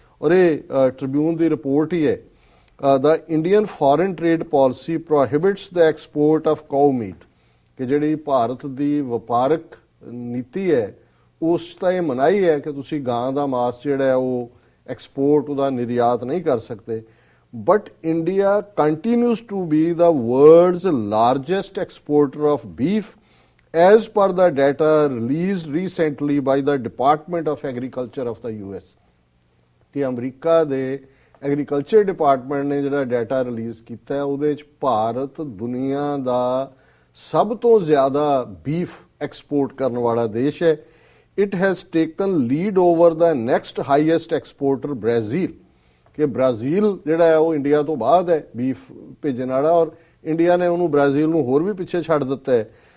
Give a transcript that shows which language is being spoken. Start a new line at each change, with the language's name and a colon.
Punjabi: ਔਰ ਇਹ ਟ੍ਰਿਬਿਊਨ ਦੀ ਰਿਪੋਰਟ ਹੀ ਹੈ,
English: the Indian foreign trade policy prohibits the export of cow meat,
Punjabi: ਕਿ ਜਿਹੜੀ ਭਾਰਤ ਦੀ ਵਪਾਰਕ ਨੀਤੀ ਹੈ ਉਸ 'ਚ ਤਾਂ ਇਹ ਮਨਾਹੀ ਹੈ ਕਿ ਤੁਸੀਂ ਗਾਂ ਦਾ ਮਾਸ ਜਿਹੜਾ ਹੈ ਉਹ ਐਕਸਪੋਰਟ ਉਹਦਾ ਨਿਰਯਾਤ ਨਹੀਂ ਕਰ ਸਕਦੇ।
English: But India continues to be the world's largest exporter of beef as per the data released recently by the Department of Agriculture of the US।
Punjabi: ਕਿ ਅਮਰੀਕਾ ਦੇ ਐਗਰੀਕਲਚਰ ਡਿਪਾਰਟਮੈਂਟ ਨੇ ਜਿਹੜਾ ਡਾਟਾ ਰਿਲੀਜ਼ ਕੀਤਾ ਹੈ ਉਹਦੇ 'ਚ ਭਾਰਤ ਦੁਨੀਆ ਦਾ ਸਭ ਤੋਂ ਜ਼ਿਆਦਾ ਬੀਫ ਐਕਸਪੋਰਟ ਕਰਨ ਵਾਲਾ ਦੇਸ਼ ਹੈ।
English: it has taken lead over the next highest exporter
Punjabi: Brazil, ਕਿ ਬ੍ਰਾਜ਼ੀਲ ਜਿਹੜਾ ਹੈ ਉਹ ਇੰਡੀਆ ਤੋਂ ਬਾਅਦ ਹੈ ਬੀਫ ਭੇਜਣ ਵਾਲਾ, ਔਰ ਇੰਡੀਆ ਨੇ ਉਹਨੂੰ ਬ੍ਰਾਜ਼ੀਲ ਨੂੰ ਹੋਰ ਵੀ ਪਿੱਛੇ ਛੱਡ ਦਿੱਤਾ ਹੈ।